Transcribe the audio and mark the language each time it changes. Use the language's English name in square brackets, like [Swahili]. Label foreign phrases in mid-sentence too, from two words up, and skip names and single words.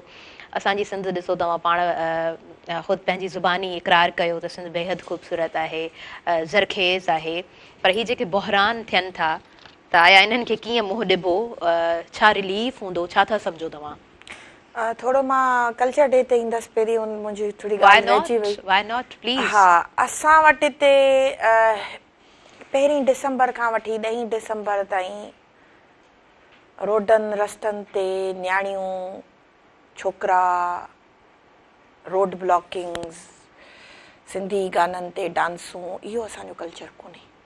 [Sindhi] असांजी सिंध ॾिसो, तव्हां पाण ख़ुदि पंहिंजी ज़ुबानी इक़रार कयो त सिंध बेहद ख़ूबसूरत आहे, ज़रखेज़ आहे, पर हीअ जेके बहरान थियनि था, त आया इन्हनि खे कीअं मुंहुं ॾिबो, छा रिलीफ हूंदो, छा था सम्झो तव्हां? थोरो मां [English] culture day [Sindhi] ते ईंदसि, पहिरीं मुंहिंजी थोरी ॻाल्हि रहिजी वई। [English] Why not, please? [Sindhi] हा, असां वटि हिते 1 डिसंबर खां वठी 10 डिसंबर ताईं रोडनि रस्तनि ते न्याणियूं, छोकिरा, [English] road blockings, [Sindhi] सिंधी गाननि ते डांसूं, इहो असांजो कल्चर कोन्हे।